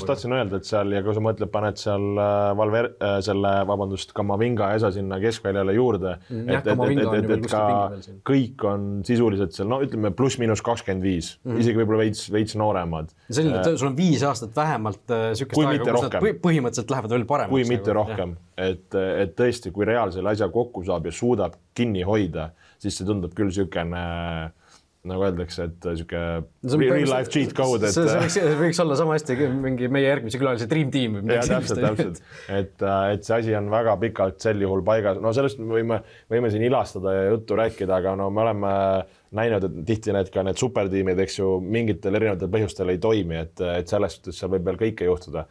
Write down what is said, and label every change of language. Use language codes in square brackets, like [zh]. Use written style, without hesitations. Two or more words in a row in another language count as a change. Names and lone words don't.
[et] No just tahtsin öelda, et seal ja kui sa mõtled, paned seal Kamavinga esa sinna keskväljale juurde, et ka kõik on sisuliselt seal, ütleme pluss-miinus 25, isegi võib-olla veits nooremad. Selline, sul on 5 aastat vähemalt sükest aega, kus nad põhimõtteliselt lähevad veel paremaks. Kui mitte rohkem, et tõesti, kui Real selle asja kokku saab ja suudab kinni hoida, siis see tundub küll niisugune, nagu öeldakse, et niisugune [en] real life cheat code. [et] See võiks olla sama hästi mingi meie järgmise külalise [en] Dream Team. [et] Ja täpselt. Et see asi on väga pikalt sel juhul paigas. No sellest võime siin ilastada ja juttu rääkida, aga me oleme näinud, et tihti need supertiimid, eks ju, mingitel erinevatel põhjustel ei toimi, et sellest suhtes seal võib veel kõike juhtuda.